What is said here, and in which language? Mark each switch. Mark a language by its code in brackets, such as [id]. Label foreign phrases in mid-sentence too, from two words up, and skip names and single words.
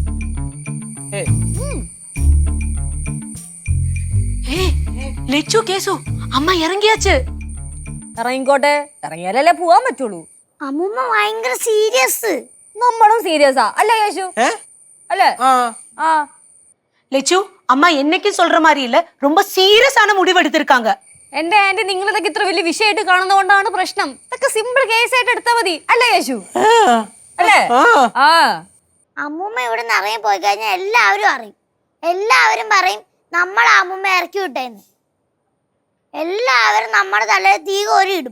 [ml] ലച്ചു കേസു അമ്മ ഇറങ്ങിയാച്ച്. ഇറങ്ങിക്കോട്ടെ, ഇറങ്ങിയാലല്ലേ പോവാൻ പറ്റുള്ളൂ. അമ്മൂമ്മ ഭയങ്കര സീരിയസ്. നമ്മളും സീരിയസാ അല്ലേ യേശു? അല്ലേ? ആ [ta] லெச்சு அம்மா என்னைக்கும் சொல்ற மாதிரி இல்ல, ரொம்ப சீரியஸான முடிவு எடுத்திருக்காங்க. [ml] എന്റെ ആന്റി, നിങ്ങൾ ഇതൊക്കെ ഇത്ര വലിയ വിഷയമായിട്ട് കാണുന്നതുകൊണ്ടാണ് പ്രശ്നം. ഇതൊക്കെ സിമ്പിൾ കേസ് ആയിട്ട് എടുത്താൽ മതി അല്ലേ യേശു? അല്ലേ? ആ അമ്മൂമ്മ ഇവിടെ നിന്ന് ഇറങ്ങി പോയി കഴിഞ്ഞാൽ എല്ലാവരും അറിയും. എല്ലാവരും പറയും നമ്മൾ അമ്മൂമ്മ ഇറക്കി വിട്ടേന്ന്. എല്ലാവരും നമ്മുടെ തലയിൽ തീ കോരി ഇടും.